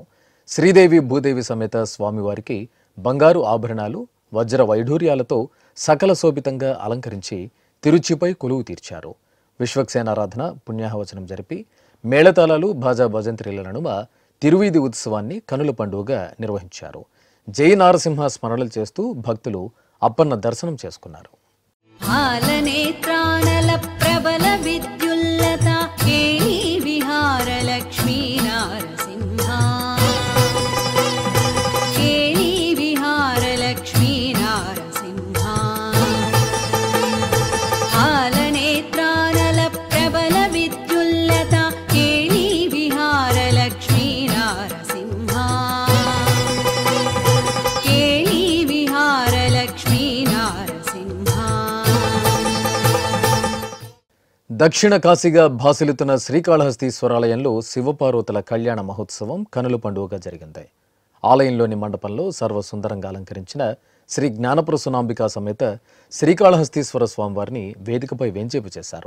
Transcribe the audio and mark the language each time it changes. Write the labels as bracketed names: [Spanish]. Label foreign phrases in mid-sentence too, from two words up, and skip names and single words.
[Telugu] శ్రీదేవి భూదేవి సమేత స్వామివారికి బంగారు ఆభరణాలు, వజ్ర వైఢూర్యాలతో సకల శోభితంగా అలంకరించి తిరుచిపై కొలువు తీర్చారు. విశ్వక్సేనారాధన, పుణ్యాహవచనం జరిపి మేళతాళాలు, భాజా భజంత్రీల నడుమ తిరువీధి ఉత్సవాన్ని కనుల పండుగగా నిర్వహించారు. జై నారసింహ స్మరణలు చేస్తూ భక్తులు అప్పన్న దర్శనం చేసుకున్నారు. [Sanskrit] हालनेत्रानल प्रबल विद्युल्लता केली विहार लक्ष्मी नारसिंहा केली विहार लक्ष्मी नारसिंहा हालनेत्रानल प्रबल विद्युल्लता केली विहार लक्ष्मी नारसिंहा केली विहार लक्ष्मी नारसिंहा. [Telugu] దక్షిణ కాశీగా భాసిల్లుతున్న శ్రీకాళహస్తీశ్వరాలయంలో శివపార్వతుల కళ్యాణ మహోత్సవం కనుల పండుగగా జరిగింది. ఆలయంలోని మండపంలో సర్వసుందరంగా అలంకరించిన శ్రీ జ్ఞానప్రసూనాంబికా సమేత శ్రీకాళహస్తీశ్వర స్వామివారిని వేదికపై వేంచేపు చేశారు.